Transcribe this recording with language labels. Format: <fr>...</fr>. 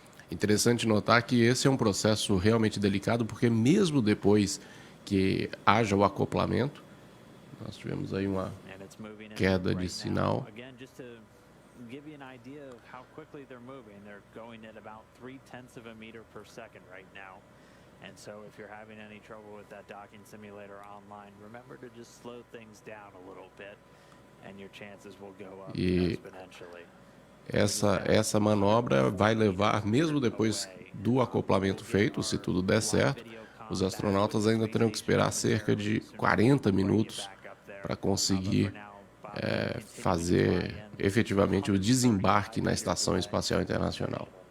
<pt>Interessante notar que esse é um processo realmente delicado, porque mesmo depois que haja o acoplamento, nós tivemos aí uma queda de sinal.</pt> <en>Give you an idea of how quickly they're moving. They're going at about 0.3 of a meter per second right now. And so if you're having any trouble with that docking simulator online, remember to just slow things down a little bit and your chances will go up exponentially.</en> <pt>Essa manobra vai levar, mesmo depois do acoplamento feito, se tudo der certo, os astronautas ainda terão que esperar cerca de 40 minutos para conseguir fazer efetivamente o desembarque na Estação Espacial Internacional.</pt>